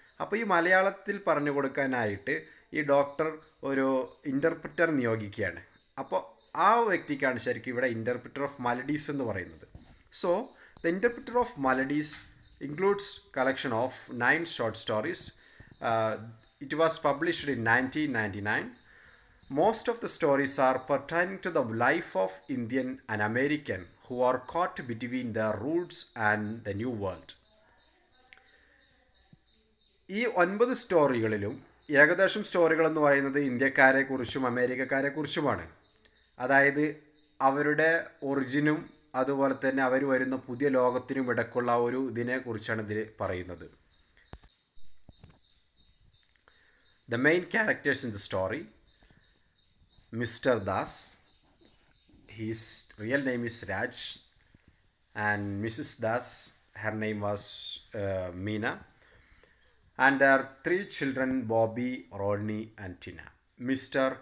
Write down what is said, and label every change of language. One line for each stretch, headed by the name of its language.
Malayalam: അപ്പോൾ ഈ മലയാളത്തിൽ പറഞ്ഞു കൊടുക്കാനായിട്ട് ഈ ഡോക്ടർ ഒരു ഇൻ്റർപ്രിറ്റർ നിയോഗിക്കുകയാണ്. അപ്പോൾ ആ വ്യക്തിക്കാണ് ശരിക്കും ഇവിടെ ഇൻ്റർപ്രിറ്റർ ഓഫ് മലഡീസ് എന്ന് പറയുന്നത്.
English: So the interpreter of maladies includes collection of 9 short stories. It was published in 1999. Most of the stories are pertaining to the life of Indian and American who are caught between their roots and the new world.
Malayalam: ഈ 9 സ്റ്റോറികളിലും ഏകദേശം സ്റ്റോറികൾ എന്ന് പറയുന്നത് ഇന്ത്യക്കാരെ കുറിച്ചും അമേരിക്കക്കാരെ കുറിച്ചുമാണ്. അതായത് അവരുടെ ഒറിജിനും അതുപോലെ തന്നെ അവർ വരുന്ന പുതിയ ലോകത്തിനും ഇടയ്ക്കുള്ള ഒരു ഇതിനെ കുറിച്ചാണ് ഇതിൽ പറയുന്നത്.
English: The main characters in the story, Mr. Das, his real name is Raj, and Mrs. Das, her name was Meena, and their 3 children, Bobby, Rodney and Tina. Mr.